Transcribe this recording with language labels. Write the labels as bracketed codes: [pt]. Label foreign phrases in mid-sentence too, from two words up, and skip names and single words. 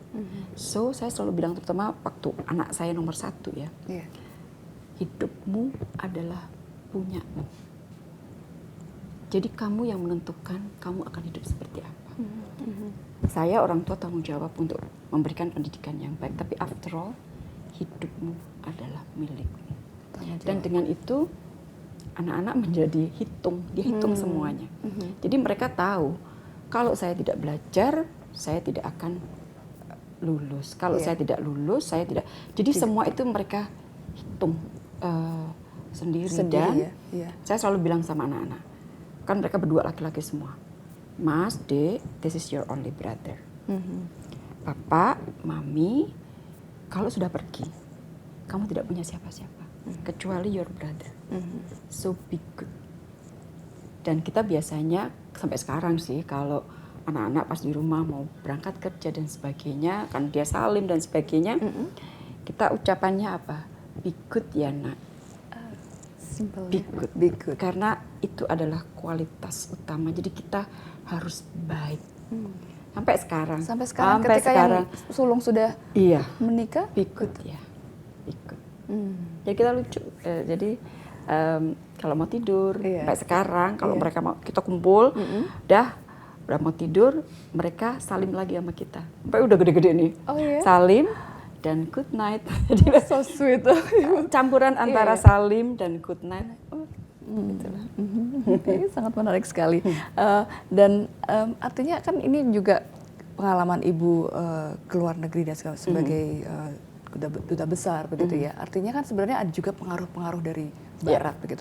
[id] So saya selalu bilang, terutama waktu anak saya nomor 1 ya, hidupmu adalah punyamu. Jadi kamu yang menentukan kamu akan hidup seperti apa. Saya orang tua tanggung jawab untuk memberikan pendidikan yang baik, tapi [en] after all [id] hidupmu adalah milikmu. Dan dengan itu anak-anak menjadi dia hitung semuanya. Jadi mereka tahu, kalau saya tidak belajar, saya tidak akan lulus. Kalau saya tidak lulus, saya tidak. Jadi semua itu mereka hitung sendiri. Dan saya selalu bilang sama anak-anak, kan mereka berdua laki-laki semua. Mas, Dek, [en] this is your only brother. [id] Papa, Mami, kalau sudah pergi, kamu tidak punya siapa-siapa. [en] Kecuali your brother. So be good. [id] Dan kita biasanya sampai sekarang sih, kalau anak-anak pas di rumah mau berangkat kerja dan sebagainya, kan dia salim dan sebagainya, kita ucapannya apa? [en] Be good [id] ya nak. [en] Be good. Be good. [id] Karena itu adalah kualitas utama. Jadi kita harus baik. Sampai sekarang ketika yang sulung sudah menikah, [en] be good ya. Be good. [id] Jadi kita lucu. Jadi kalau mau tidur, sampai sekarang kalau mereka mau kita kumpul, udah mau tidur, mereka salim lagi sama kita. Sampai udah gede-gede nih. Salim dan [en] good night. [id] Jadi [en] so sweet. [id] Campuran antara salim dan [en] good night. [id] Gitulah. Sangat menarik sekali. Dan artinya kan ini juga pengalaman Ibu ke luar negeri dan sebagai duta besar begitu ya. Artinya kan sebenarnya ada juga pengaruh-pengaruh dari Barat begitu.